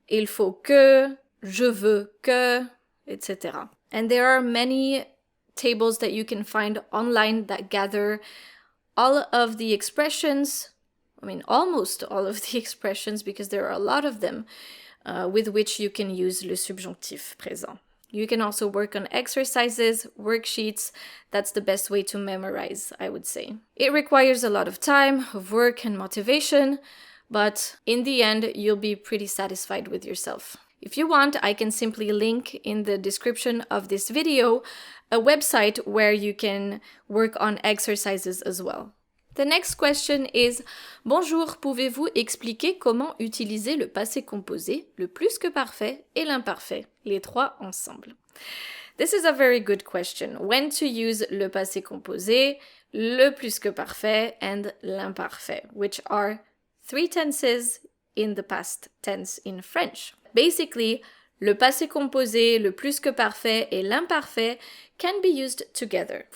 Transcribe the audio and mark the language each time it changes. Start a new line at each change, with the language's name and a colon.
French: Il faut que, je veux que, etc.
English: And there are many tables that you can find online that gather all of the expressions, almost all of the expressions, because there are a lot of them, with which you can use le subjonctif présent. You can also work on exercises, worksheets. That's the best way to memorize, I would say. It requires a lot of time, of work, and motivation, but in the end, you'll be pretty satisfied with yourself. If you want, I can simply link in the description of this video a website where you can work on exercises as well. The next question is
French: Bonjour, pouvez-vous expliquer comment utiliser le passé composé, le plus que parfait et l'imparfait, les trois ensemble?
English: This is a very good question. When to use le passé composé, le plus que parfait, and l'imparfait, which are three tenses in the past tense in French. Basically, le passé composé, le plus que parfait, et l'imparfait can be used together.